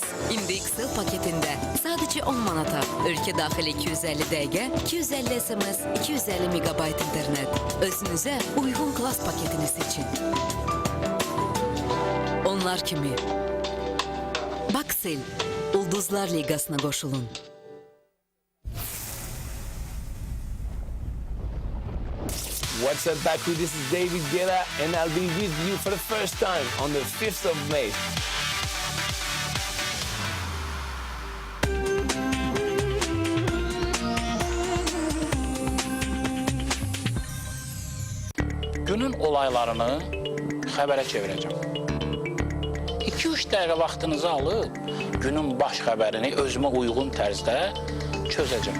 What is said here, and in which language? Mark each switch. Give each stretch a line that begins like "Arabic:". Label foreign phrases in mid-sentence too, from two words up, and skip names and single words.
Azerbaijani: İndi XL paketində sadəcə 10 manata. Ölkə daxili 250 dəqiqə, 250 SMS, 250 megabayt internet. Özünüzə uyğun Klas paketini seçin. Onlar kimi. Baksel, Ulduzlar Ligasına qoşulun.
English: What's up, Baku? This is David Guetta, and I'll be with you for the first time on the 5th of May.
Azerbaijani: Günün olaylarını xəbərə çevirəcəm. 2-3 dəqiqə vaxtınızı alıb, günün baş xəbərini özümə uyğun tərzdə çözəcəm.